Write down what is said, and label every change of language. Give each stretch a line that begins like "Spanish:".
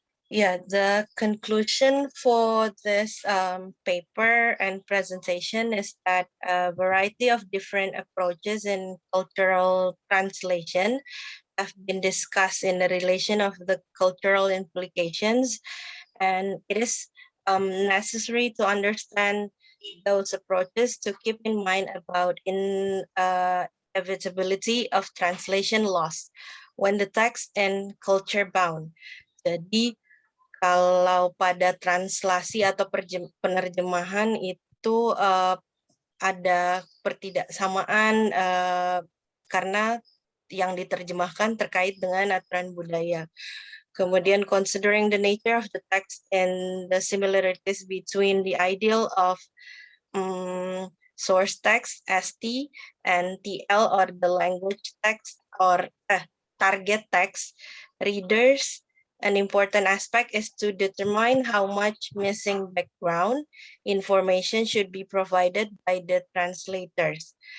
English: Yeah, the conclusion for this paper and presentation is that a variety of different approaches in cultural translation have been discussed in the relation of the cultural implications, and it is necessary to understand those approaches to keep in mind about inevitability of translation loss when the text and culture bound.
Indonesian: Jadi kalau pada translasi atau penerjemahan itu ada pertidaksamaan karena yang diterjemahkan terkait dengan aturan budaya.
English: Kemudian considering the nature of the text and the similarities between the ideal of source text ST and TL or the language text or target text readers, an important aspect is to determine how much missing background information should be provided by the translators.